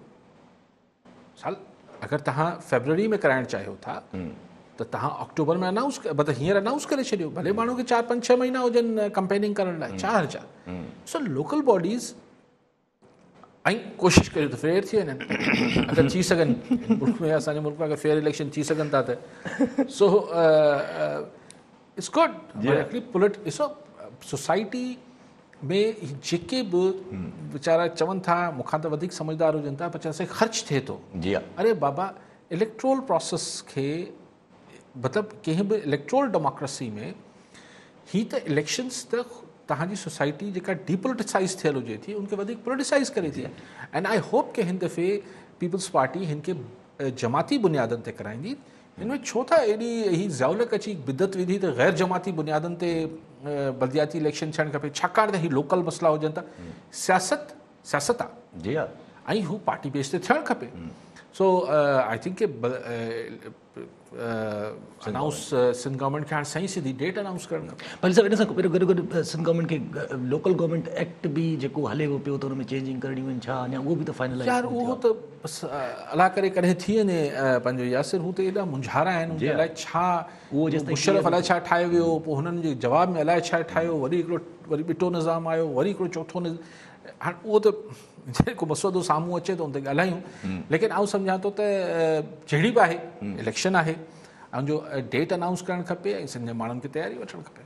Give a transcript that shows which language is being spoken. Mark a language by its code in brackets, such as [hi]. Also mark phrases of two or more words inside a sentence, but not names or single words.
[sd] साल अगरि तव्हां फेबरवरी में कराइणु चाहियो था त तव्हां अक्टूबर में अनाउंस मतिलबु हींअर अनाउंस करे छॾियो। भले माण्हू खे 4-5-6 महीना हुजनि कैंपेनिंग करण लाइ, 4 सो [en] local bodies [sd] ऐं कोशिशि करियो त फेयर थी वञनि अगरि थी सघनि। मुल्क में असांजे मुल्क में अगरि [en] fair election [sd] थी सघनि था त [en] so it's good. [sd] ॾिसो सोसाइटी में जेके बि वीचारा चवनि था मूंखां त वधीक समझदार हुजनि था, पर असांखे ख़र्चु थिए थो। अरे बाबा, [en] electoral process [sd] खे मतिलबु कंहिं बि [en] electoral democracy [sd] में ही त इलेक्शन्स त तव्हांजी सोसाइटी जेका डीपोलिटिसाइज़ थियल हुजे थी उनखे वधीक पोलिटिसाइज़ करे थी। [en] and I hope [sd] कि हिन दफ़े पीपल्स पार्टी हिन खे जमाती बुनियादनि ते कराईंदी। हिन में छो था एॾी ही ज़ाउलक अची बिदत विधी त ग़ैर जमाती बुनियादनि ते बल्दियाती इलेक्शन थियणु खपे, छाकाणि त ही लोकल मसइला हुजनि था। सियासत आहे ऐं हू [en] party base [sd] ते थियणु खपे। [en] so I think [sd] कि अनाउंस सिंध गवर्नमेंट खे हाणे सही सिधी [en] date announce [sd] करणु खपे। भले साहिबु इन सां पहिरियों गॾु गॾु सिंध गवर्नमेंट खे लोकल गवर्नमेंट एक्ट बि जेको हले पियो त हुन में चेंजिंग करणी आहिनि छा, अञा उहो बि त फाइनल यार उहो त बसि अलाह करे कॾहिं थी वञे पंहिंजो यासिर। हू त एॾा मुंझारा आहिनि उनखे अलाए छा उहो मुशरफ अलाए छा ठाहे वियो, पोइ हुननि जे जवाब में अलाए छा ठाहियो, वरी हिकिड़ो वरी ॿिटो निज़ाम आयो, वरी हिकिड़ो चौथो हाणे उहो त जेको मसइलो साम्हूं अचे थो उन ते ॻाल्हायूं, लेकिन आउं सम्झां थो त जहिड़ी बि आहे इलेक्शन आहे ऐं जो [en] date announce [sd] करणु खपे ऐं सिंध जे माण्हुनि खे तयारी वठणु खपे।